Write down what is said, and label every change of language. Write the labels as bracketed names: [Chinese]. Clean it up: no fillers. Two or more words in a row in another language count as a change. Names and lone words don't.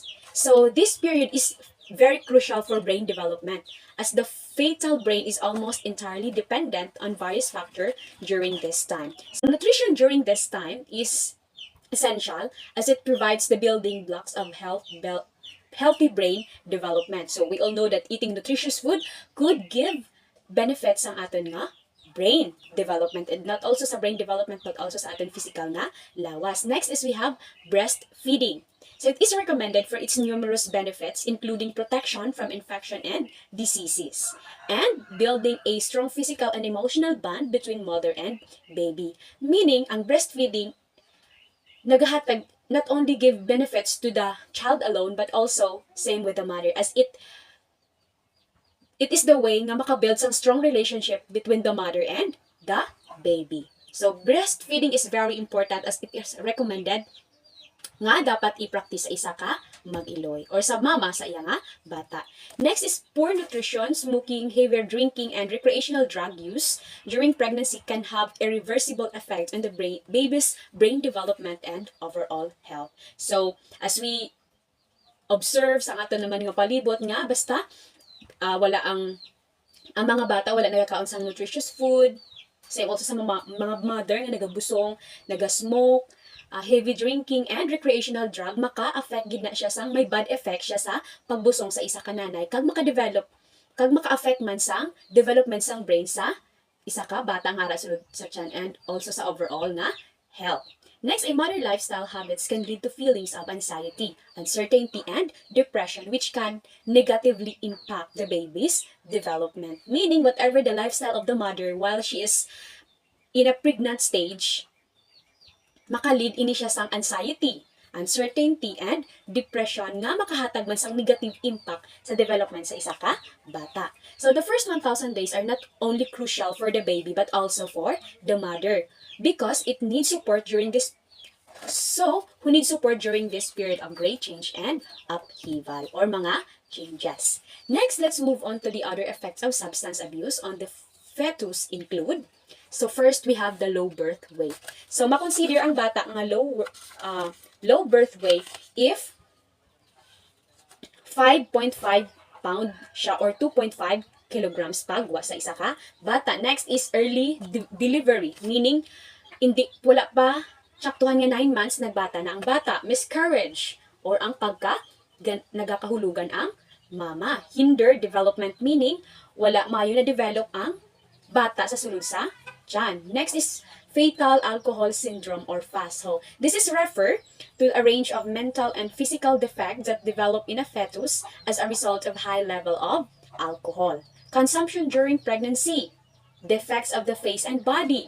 [English] So this period is very crucial for brain development as the fetal brain is almost entirely dependent on various factors during this time. So nutrition during this time is essential as it provides the building blocks of healthy brain development. So we all know that eating nutritious food could give benefits [Hiligaynon] sa aton nga [English] brain development, and not also sa brain development but also [Hiligaynon] sa aton [English] physical [Hiligaynon] nga lawas. [English] Next is we have breastfeeding. So it is recommended for its numerous benefits, including protection from infection and diseases, and building a strong physical and emotional bond between mother and baby. Meaning, [Hiligaynon] ang breastfeeding naghahatag [English] not only give benefits to the child alone, but also same with the mother, as it is the way [Hiligaynon] nga makabuild [English] some strong relationship between the mother and the baby. So breastfeeding is very important as it is recommended [Hiligaynon] nga dapat i-practice sa isa ka mag-iloy or sa mama sa iya nga bata. [English] Next is poor nutrition, smoking, heavier drinking, and recreational drug use during pregnancy can have irreversible effects on the baby's brain development and overall health. So, as we observe [Hiligaynon] sa ato naman nga palibot nga, basta wala ang mga bata, wala nagakaon sa [English] nutritious food, same also [Hiligaynon] sa mga mother na nagabusong, nagasmoke, [English] heavy drinking and recreational drug, [Hiligaynon] maka-affect gid na siya sang may [English] bad effect [Hiligaynon] siya sa pagbusong sa isa ka nanay kag maka-affect man sang development sang brain sa isa ka bata nga rasulod sa tiyan [English] and also [Hiligaynon] sa overall nga health. [English] Next, a modern lifestyle habits can lead to feelings of anxiety, uncertainty, and depression, which can negatively impact the baby's development. Meaning, whatever the lifestyle of the mother while she is in a pregnant stage, [Hiligaynon] makalid ini siya sang [English] anxiety, uncertainty, and depression [Hiligaynon] nga makahatag man sang [English] negative impact [Hiligaynon] sa development sa isa ka bata. [English] So the first 1,000 days are not only crucial for the baby but also for the mother because it needs support during this who needs support during this period of great change and upheaval or mga changes. Next, let's move on to the other effects of substance abuse on the fetus include. So first, we have the low birth weight. [Hiligaynon] So makonsider ang bata nga [English] low birth weight [Hiligaynon] if 5.5 pound siya or 2.5 kilograms pagwa sa isa ka bata. [English] Next is early delivery, meaning [Hiligaynon] wala pa saktuhan nga 9 months nagbata na ang bata. [English] Miscarriage or [Hiligaynon] ang nagakahulugan ang mama. [English] Hinder development, meaning [Hiligaynon] wala mayo na develop ang bata sa sulod sa tiyan. [English] Next is fetal alcohol syndrome or FASO. This is refer to a range of mental and physical defects that develop in a fetus as a result of high level of alcohol. Consumption during pregnancy. Defects of the face and body.